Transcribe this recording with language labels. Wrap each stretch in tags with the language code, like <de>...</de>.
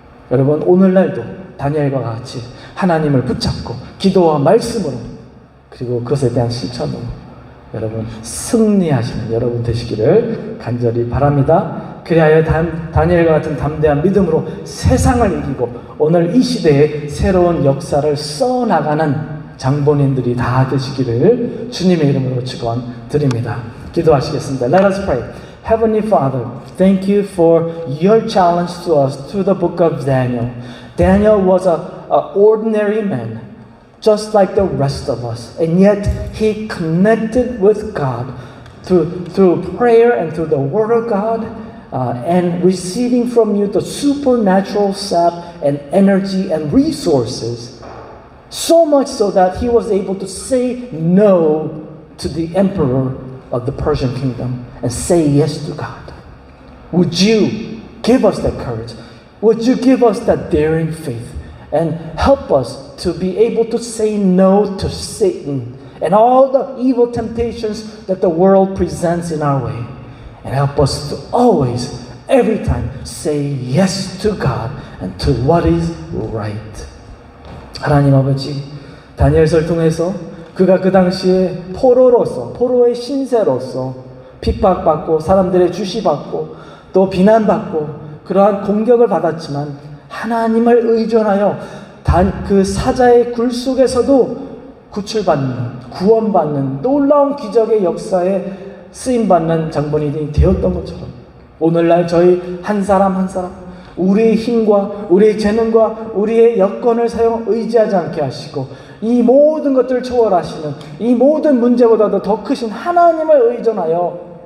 <ko>여러분, 오늘날도 다니엘과 같이 하나님을 붙잡고 기도와 말씀으로 그리고 그것에 대한 실천으로 여러분 승리하시는 여러분 되시기를 간절히 바랍니다. 그리하여 다니엘과 같은 담대한 믿음으로 세상을 이기고 오늘 이 시대에 새로운 역사를 써나가는 장본인들이 다 되시기를 주님의 이름으로 축원드립니다. 기도하시겠습니다.</ko> <en>Let us pray. Heavenly Father, thank you for your challenge to us through the book of Daniel. Daniel was an ordinary man, just like the rest of us, and yet he connected with God through prayer and through the Word of God, and receiving from you the supernatural sap and energy and resources, so much so that he was able to say no to the emperor of the Persian kingdom and say yes to God. Would you give us that courage? Would you give us that daring faith and help us to be able to say no to Satan and all the evil temptations that the world presents in our way, and help us to always, every time, say yes to God and to what is right.</en> <ko>하나님 아버지, 다니엘서를 통해서 그가 그 당시에 포로의 신세로서 핍박받고 사람들의 주시받고 또 비난받고 그러한 공격을 받았지만 하나님을 의존하여 그 사자의 굴 속에서도 구출받는, 구원받는 놀라운 기적의 역사에 쓰임받는 장본인이 되었던 것처럼 오늘날 저희 한 사람 한 사람 우리의 힘과 우리의 재능과 우리의 여건을 의지하지 않게 하시고 이 모든 것들을 초월하시는 이 모든 문제보다도 더 크신 하나님을 의존하여</ko>